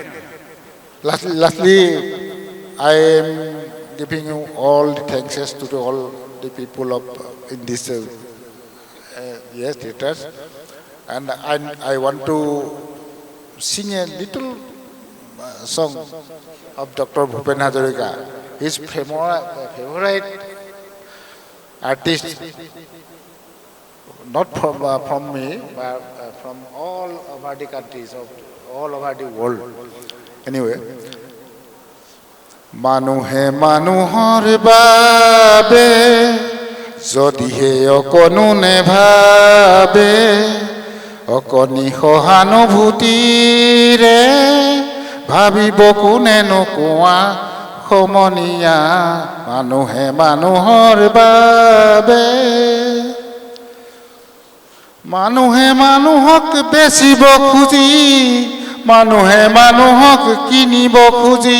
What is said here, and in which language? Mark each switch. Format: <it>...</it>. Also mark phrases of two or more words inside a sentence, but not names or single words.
<en>Lastly, I am giving you all the thanks to all the people of in this theaters, and I want to sing a little song of Dr. Bhupen Hazarika, his favorite artist, not from me, but from all over the countries, of all over the world. Anyway,</en> <as>মানুহে মানুহৰ বাবে, যদিহে অকণো নাভাবে, অকণি সহানুভূতিৰে ভাবিব কোনে নোকোৱা সমনীয়া মানুহে মানুহৰ বাবে মানুহে মানুহক বেচিব খুজি মানুহে মানুহক কিনিব খুজি</as>